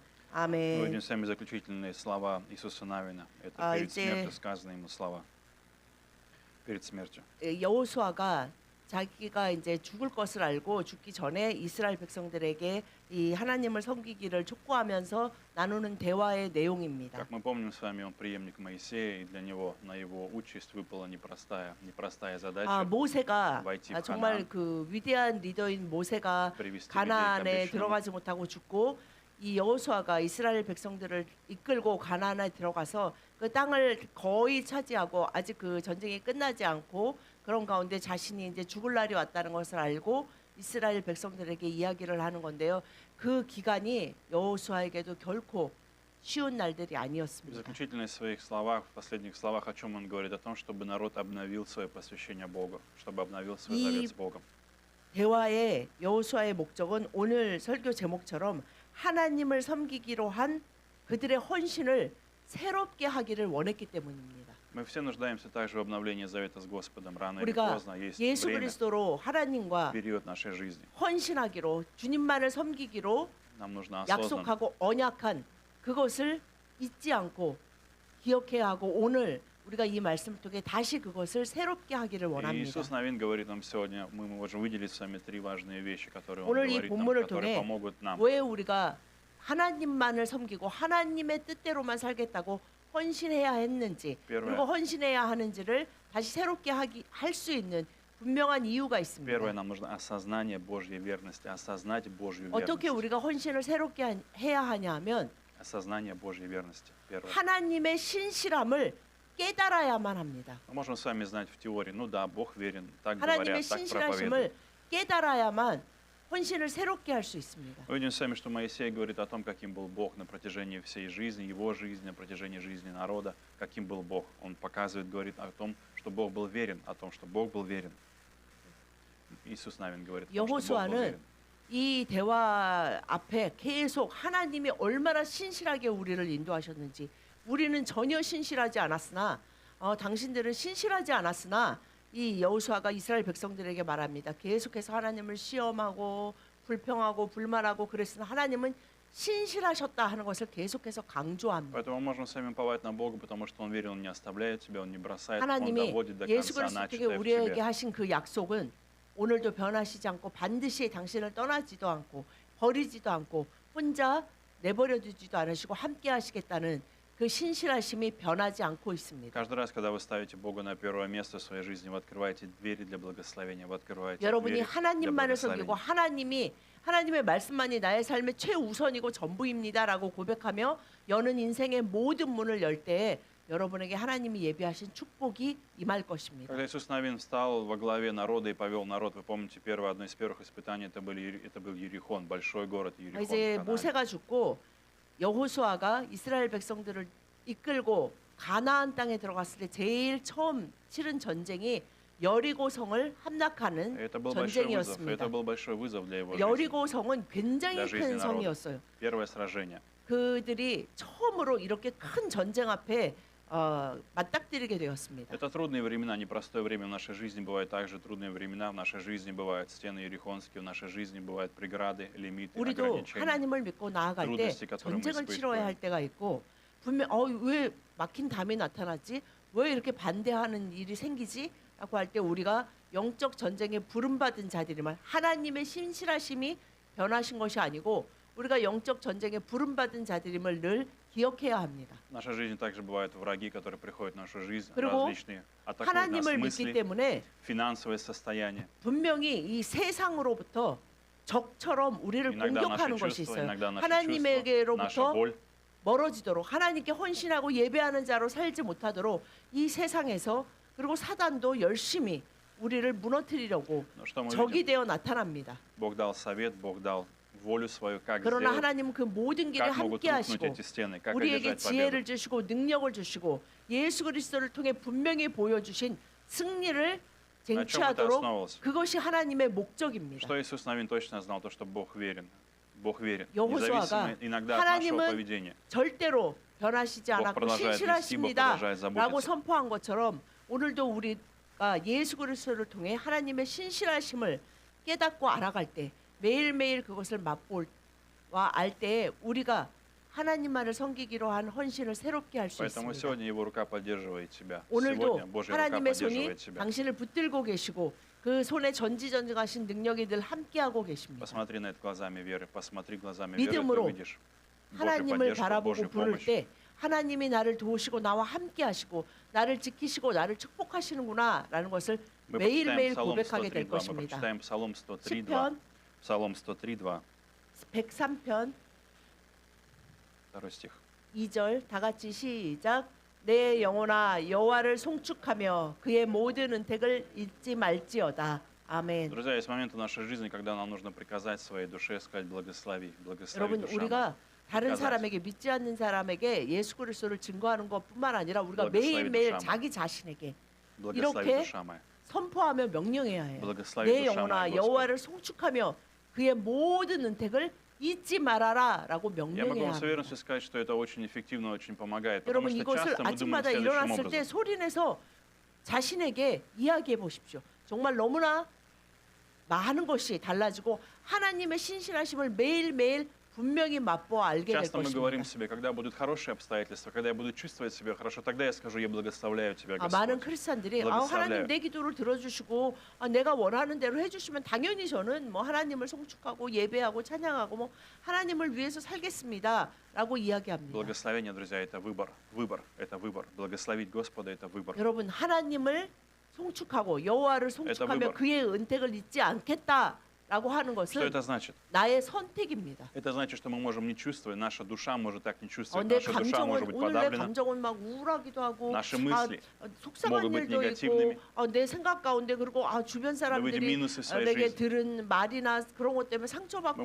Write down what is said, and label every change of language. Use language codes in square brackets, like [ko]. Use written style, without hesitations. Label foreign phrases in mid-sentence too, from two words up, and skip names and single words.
[ru] Мы [ko] 아멘. [ru] видим сами заключительные слова Иисуса Навина. Это перед [ko] 이제 [ru] смертью сказанные ему слова. Перед смертью. [ko] 여호수아가 자기가 이제 죽을 것을 알고 죽기 전에 이스라엘 백성들에게 이 하나님을 섬기기를 촉구하면서 나누는 대화의 내용입니다. [ru] Как мы помним с вами, он преемник Моисея, и для него на его участь выпала непростая задача [ko] 모세가 [ru] войти в [ko] 정말 [ru] Ханаан, [ko] 그 위대한 리더인 모세가 [ru] привести людей к [ko] 가나안에 [ru] обещанному. [ko] 들어가지 못하고 죽고 이 여호수아가 이스라엘 백성들을 이끌고 가나안에 들어가서 그 땅을 거의 차지하고 아직 그 전쟁이 끝나지 않고 그런 가운데 자신이 이제 죽을 날이 왔다는 것을 알고 이스라엘 백성들에게 이야기를 하는 건데요. 그 기간이 여호수아에게도 결코 쉬운 날들이 [ru] В [ko] 아니었습니다. [ru] заключительных своих словах, в последних словах, о чем он говорит? О том, чтобы народ обновил свое посвящение Богу, чтобы обновил свой завет с Богом. [ko] 대화의 여호수아의 목적은 오늘 설교 제목처럼 하나님을 섬기기로 한 그들의 헌신을 새롭게 하기를 원했기 때문입니다. [ru] Мы все нуждаемся также в обновлении завета с Господом. Рано или [ko] 우리가 [ru] поздно есть [ko] 예수 [ru] время, [ko] 그리스도로 하나님과 [ru] период нашей жизни. [ko] 헌신하기로 주님만을 섬기기로 [ru] Нам нужно осознанно [ko] 약속하고 언약한 그것을 잊지 않고 기억해야 하고 오늘 우리가 이 말씀을 통해 다시 그것을 새롭게 하기를 [ru] И [ko] 원합니다. [ru] Иисус Навин говорит нам сегодня, мы можем выделить с вами три важные вещи, которые Он [ko] 오늘 이 [ru] говорит нам, [ko] 본문을 [ru] которые [ko] 통해 [ru] помогут нам. [ko] 왜 우리가 하나님만을 섬기고 하나님의 뜻대로만 살겠다고 헌신해야 했는지 그리고 헌신해야 하는지를 다시 새롭게 할 수 있는 분명한 이유가 있습니다. [ru] Первое, нам нужно осознание Божьей верности, осознать Божью [ko] 어떻게 [ru] верность. [ko] 우리가 헌신을 새롭게 해야 하냐 하면 [ru] Осознание Божьей верности. Первое. [ko] 하나님의 신실함을 깨달아야만 합니다. [ru] Мы можем с вами знать в теории, ну да, Бог верен, так [ko] 하나님의 [ru] говорят, так [ko] 신실하심을 [ru] проповедуют. [ko] 깨달아야만 헌신을 새롭게 할 수 있습니다. [ru] Мы видим сами, что Моисей говорит о том, каким был Бог на протяжении всей жизни, его жизни, на протяжении жизни народа, каким был Бог. Он показывает, говорит о том, что Бог был верен, о том, что Бог был верен. Иисус Навин говорит о том, что Бог был [ko] 여호수아는 [ru] верен. [ko] 이 대화 앞에 계속 하나님이 얼마나 신실하게 우리를 인도하셨는지, 우리는 전혀 신실하지 않았으나 당신들은 신실하지 않았으나 이 여호수아가 이스라엘 백성들에게 말합니다. 계속해서 하나님을 시험하고 불평하고 불만하고 그랬으나 하나님은 신실하셨다 하는 것을 계속해서 강조합니다. [ru] Поэтому мы можем с вами уповать на Бога, потому что Он верен, Он не оставляет тебя, Он не бросает, Он [ko] 하나님이 [ru] доводит до [ko] 예수 [ru] конца [ko] 그리스도 통해 [ru] начатое в [ko] 우리에게 [ru] тебе. [ko] 하신 그 약속은 오늘도 변하시지 않고 반드시 당신을 떠나지도 않고 버리지도 않고 혼자 내버려 두지도 않으시고 함께 하시겠다는 그 신실하심이 변하지 않고 있습니다. [ru] Каждый раз, когда вы ставите Бога на первое место в своей жизни, вы открываете двери для благословения, вы открываете [ko] 여러분이 [ru] двери для [ko] 하나님만을 섬기고 [ru] благословения. [ko] 하나님의 말씀만이 나의 삶의 최우선이고 전부입니다라고 고백하며 여는 인생의 모든 문을 열 때에 여러분에게 하나님이 예비하신 축복이 임할 것입니다. [ru] Когда Иисус Навин встал во главе народа и повел народ, вы помните, одно из первых испытаний это был Иерихон, большой город Иерихон. [ko] 이제 [ru] в Ханаане. [ko] 모세가 죽고 여호수아가 이스라엘 백성들을 이끌고 가나안 땅에 들어갔을 때 제일 처음 치른 전쟁이 여리고 성을 함락하는 [ru] Это был большой вызов. [ko] 전쟁이었습니다. [ru] Это был большой вызов для его жизни. [ko] 여리고 성은 굉장히 [ru] для жизни [ko] 큰 [ru] народа. [ko] 성이었어요. [ru] Первое сражение. [ko] 그들이 처음으로 이렇게 큰 전쟁 앞에 맞닥뜨리게 되었습니다. [ru] Это трудные времена, непростое время в нашей жизни. Бывают также трудные времена в нашей жизни. Бывают стены Иерихонские, в нашей жизни бывают преграды, лимиты, [ko] 우리도 [ru] ограничения. [ko] 하나님을 믿고 나아갈 때 [ru] трудности, которые мы [ko] 전쟁을 [ru] испытываем. [ko] 치러야 할 때가 있고 분명 왜 막힌 담이 나타났지? 왜 이렇게 반대하는 일이 생기지? 라고 할 때 우리가 영적 전쟁에 부름받은 자들이면 하나님의 신실하심이 변하신 것이 아니고 우리가 영적 전쟁에 부름받은 자들임을 늘 기억해야 합니다. [ru] В нашей жизни также бывают враги, которые приходят в нашу жизнь, [ko] 그리고 [ru] различные, атакуют нас [ko] 하나님을 믿기 [ru] мысли, [ko] 때문에 [ru] финансовое состояние. [ko] 분명히 이 세상으로부터 적처럼 우리를 [ru] Иногда [ko] 공격하는 [ru] наши [ko] 것이 [ru] чувства, [ko] 있어요. [ru] иногда наши чувства, наша [ko] 하나님에게로부터 [ru] боль. [ko] 멀어지도록 하나님께 헌신하고 예배하는 자로 살지 못하도록 이 세상에서 그리고 사단도 열심히 우리를 무너뜨리려고 [ru] Но что мы [ko] 적이 [ru] видим? [ko] 되어 나타납니다. [ru] Бог дал совет, Бог дал волю свою, как [ko] 그러나 [ru] сделать, [ko] 하나님은 그 모든 길에 [ru] как могут [ko] 함께 [ru] рухнуть [ko] 하시고 [ru] эти стены, как [ko] 우리에게 [ru] одержать победу. [ko] 지혜를 주시고 능력을 주시고 예수 그리스도를 통해 분명히 보여주신 승리를 [ru] На чем это [ko] 쟁취하도록 [ru] основывалось? [ko] 그것이 하나님의 목적입니다. [ru] Что Иисус Навин точно знал, то, что Бог верен. Бог верен. [ko] 여호수아가 [ru] Независимо иногда от нашего [ko] 하나님은 [ru] поведения. [ko] 절대로 변하시지 [ru] Бог [ko] 않았고 [ru] продолжает вести, Бог [ko] 신실하십니다 [ru] продолжает [ko] 라고 [ru] заботиться. [ko] 선포한 것처럼 오늘도 우리가 예수 그리스도를 통해 하나님의 신실하심을 깨닫고 알아갈 때 매일매일 그것을 맛볼 알 때 우리가 하나님만을 섬기기로 한 헌신을 새롭게 할 수 [ru] Поэтому [ko] 있습니다. [ru] сегодня Его рука поддерживает тебя. [ko] 오늘도 [ru] Сегодня Божья рука [ko] 하나님의 손이 [ru] поддерживает тебя. [ko] 당신을 붙들고 계시고 그 손에 전지전능하신 능력이 늘 함께하고 계십니다. [ru] Посмотри на это глазами веры. Посмотри глазами веры, ты [ko] 믿음으로 [ru] увидишь Божью [ko] 하나님을 [ru] поддержку, [ko] 바라보고 [ru] Божью [ko] 부를 [ru] помощь. [ko] 때 하나님이 나를 도우시고 나와 함께 하시고 나를 지키시고 나를 축복하시는구나라는 것을 [ru] Мы [ko] 매일매일 [ru] почитаем Псалом [ko] 고백하게 [ru] 103, [ko] 될 [ru] 2. Мы [ko] 것입니다. [ru] прочитаем Псалом 103, 2. [ko] 시편 [ru] Псалом 103, 2. [ko] 103편 [ru] 2 стих. [ko] 2절 다 같이 시작. 내 영혼아 여호와를 송축하며 그의 모든 은택을 잊지 말지어다. 아멘. [ru] Друзья, есть моменты в нашей жизни, когда нам нужно приказать своей душе, сказать благослови, благослови [ko] 여러분 [ru] душа моя. [ko] 우리가 다른 가자. 사람에게 믿지 않는 사람에게 예수 그리스도를 증거하는 것뿐만 아니라 우리가 [ru] благослови [ko] 매일매일 [ru] душа [ko] 자기 자신에게 [ru] Благослови [ko] 이렇게 [ru] душа моя. [ko] 선포하며 명령해야 해요. [ru] благослови [ko] 내 [ru] душа [ko] 영혼아 [ru] моя, Господи. [ko] 여호와를 송축하며 그의 모든 은택을 잊지 말아라라고 [ru] Я могу [ko] 명령해야 [ru] вам с [ko] 합니다. [ru] уверенностью сказать, что это очень эффективно, очень помогает. Потому [ko] 여러분 [ru] что [ko] 이것을 [ru] часто мы думаем [ko] 아침마다 [ru] следующим [ko] 일어났을 때 [ru] образом. [ko] 소리내서 자신에게 이야기해 보십시오. 정말 너무나 많은 것이 달라지고 하나님의 신실하심을 매일매일 분명히 맛보아 알게 될 [ru] Часто мы говорим [ko] 것입니다. [ru] себе, когда будут хорошие обстоятельства, когда я буду чувствовать себя хорошо, тогда я скажу, я благословляю тебя, [ko] 많은 [ru] Господь. [ko] 크리스찬들이 [ru] благословляю. [ko] 하나님 내 기도를 들어주시고 내가 원하는 대로 해주시면 당연히 저는 뭐 하나님을 송축하고 예배하고 찬양하고 뭐 하나님을 위해서 살겠습니다라고 이야기합니다. [ru] Благословение, друзья, это выбор. Выбор, это выбор. Благословить Господа, это выбор. [ko] 여러분 하나님을 송축하고 여호와를 송축하며 [ru] выбор. [ko] 그의 은택을 잊지 않겠다 라고 하는 [ru] Что [ko] 것은 [ru] это значит? [ko] 나의 선택입니다. [ru] Это значит, что мы можем не чувствовать, наша душа может так не чувствовать, [ko] 내 [ru] наша душа может быть [ko] 오늘 내 [ru] подавлена, [ko] 감정은 막 우울하기도 하고 [ru] наши мысли [ko] 속상한 [ru] могут быть [ko] 일도 있고 [ru] негативными. [ko] 내 생각 가운데 그리고 주변 [ru] Мы видим [ko] 사람들이 [ru] минусы в своей [ko] 내게 [ru] жизни. [ko] 들은 말이나 그런 것 때문에 상처받고